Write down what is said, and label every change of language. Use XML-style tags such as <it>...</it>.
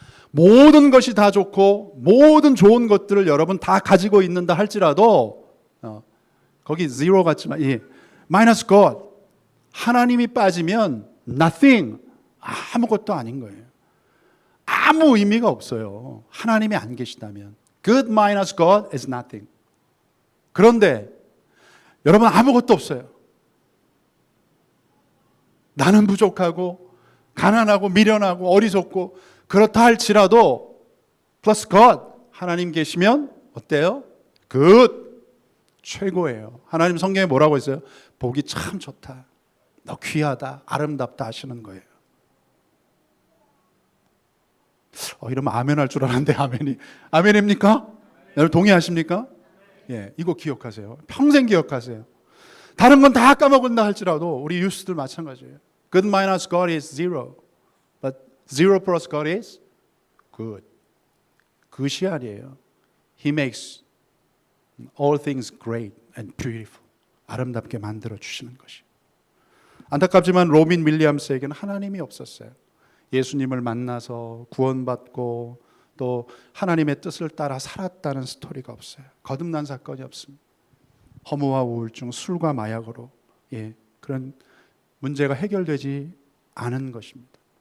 <ko>모든 것이 다 좋고 모든 좋은 것들을 여러분 다 가지고 있는다 할지라도 거기 zero 같지만 마이너스 God, 하나님이 빠지면 nothing, 아무것도 아닌 거예요. 아무 의미가 없어요. 하나님이 안 계시다면</ko> <en>good minus God is nothing.</en> <ko>그런데 여러분 아무것도 없어요. 나는 부족하고 가난하고 미련하고 어리석고 그렇다 할지라도 플러스 God, 하나님 계시면 어때요? good, 최고예요. 하나님 성경에 뭐라고 했어요? 보기 참 좋다, 너 귀하다, 아름답다 하시는 거예요. 이러면 아멘 할 줄 알았는데 아멘입니까? 여러분 동의하십니까? 이거 기억하세요. 평생 기억하세요. 다른 건 다 까먹은다 할지라도 우리 유스들 마찬가지예요.</ko> <en>Good minus God is zero, but zero plus God is good.</en> <ko>그것이 아니에요.</ko> <en>He makes all things great and beautiful.</en> <ko>아름답게 만들어 주시는 것이. 안타깝지만 로빈 윌리엄스에게는 하나님이 없었어요. 예수님을 만나서 구원받고 또 하나님의 뜻을 따라 살았다는 스토리가 없어요. 거듭난 사건이 없습니다. 허무와 우울증, 술과 마약으로 그런 문제가 해결되지 않은 것입니다.</ko>